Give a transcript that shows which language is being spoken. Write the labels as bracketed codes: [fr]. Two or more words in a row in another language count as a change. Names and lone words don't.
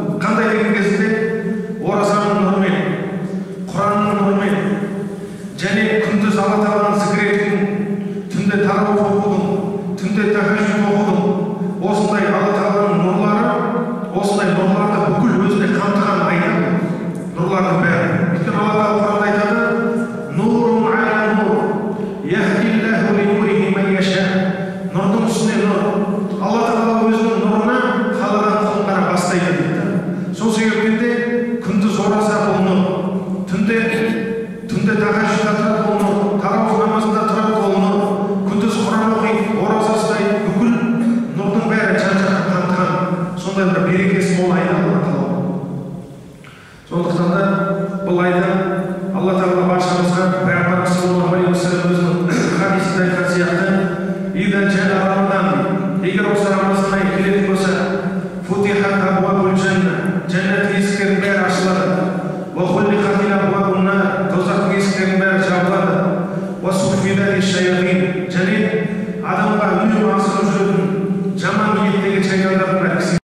[kk] Қандай деген кезінде оразаның нұрымен, Құранның нұрымен және күндіз Алла Тағаланы зікір етудің, түнде тарауых оқудың, түнде тахаджуд оқудың, осындай Алла Тағаланың нұрлары, осындай нұрларды бүкіл өзіне қамтыған айда нұрлардың бәрі. Өйткені Алла Тағала Құранда айтады: [ar] «نور على نور يهدي الله لنوره من يشاء». [kk] Нұрдың үстіне нұр. Алла Тағала өзінің нұрына қалаған құлын ғана бастайды дейді. Сол себептен де күндіз ораза бұл нұр, түнде тахаджудта тұрады бұл нұр, тарауых намазында тұрады бұл нұр, күндіз Құран оқиды, ораза ұстайды, бүкіл нұрдың бәрі жан-жаққа қамтыған сондай бір берекесі мол айда Алла Тағала. Сондықтан да бұл айда Алла Тағала баршамызға Пайғамбарымыз [ar] صلى الله عليه وسلم [kk] өзінің хадисінде айтқан сияқты: [ar] «إذا جاء رمضان», [kk] егер осы Рамазан айы келетін болса, [ar] «فتحت أبواب الجنة», [kk] жәннат есіктерінің бәрі ашылады. [ar] «وغلقت أبواب النار», [kk] тозақтың есіктерінің бәрі жабылады. [ar] «وصفدت الشياطين», [kk] және адамға үнемі асығып жүретін жаман ниеттегі шайтандардың бәрі.